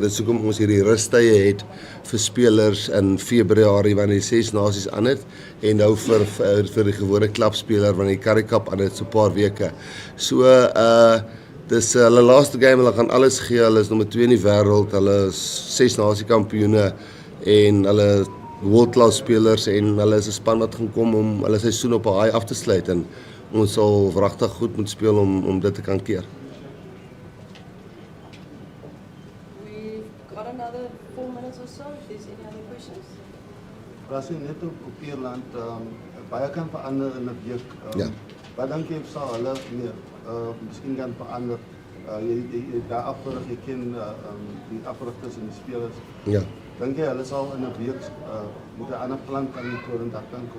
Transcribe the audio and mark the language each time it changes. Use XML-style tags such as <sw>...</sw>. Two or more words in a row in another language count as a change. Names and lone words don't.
<af>Dit is hoekom ons hierdie rustye het vir spelers in Februarie wanneer die 6 nasies aan het en nou vir die gewone klapspeler wanneer die Currie Cup aan het so 'n paar weke. So dis hulle laaste game, hulle gaan alles gee. Hulle is nommer 2 in die wêreld. Hulle is 6 nasie kampioene en hulle</af> <en>world class</en> <af>spelers en hulle is 'n span wat gaan kom om hulle seisoen op 'n high af te sluit en ons sal regtig goed moet speel om dit te kan keer.</af> <en>We've got another 4 minutes or so, if there's any other questions.</en> <af>Was net op Ierland, baie kan verander in 'n week. Ja. Wat dink jy sal hulle meer miskien kan verander? Jy daar afgerig, jy ken die afrigters en die spelers. Ja. Dink jy hulle sal in 'n week met 'n ander plan kan vorendag kan kom?</af>